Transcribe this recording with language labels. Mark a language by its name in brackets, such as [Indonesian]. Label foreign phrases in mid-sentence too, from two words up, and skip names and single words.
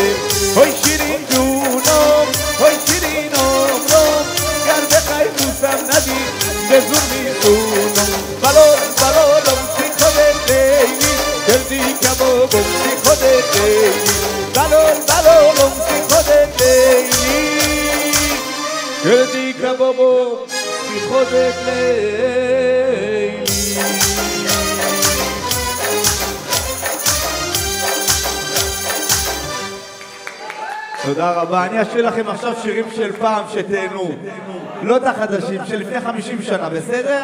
[Persian] های شیرین جونم های شیرین عمرم گر بخوای دوستم ندی به زور میخونم بلالم سی خودت لیلی گردی کبابم سی خودت لیلی بلالم سی خودت لیلی گردی کبابم سی خودت لیلی [Hebrew] תודה רבה, אני אשאיר לכם עכשיו שירים של פעם שתהנו לא את החדשים, של לפני 50 שנה, בסדר?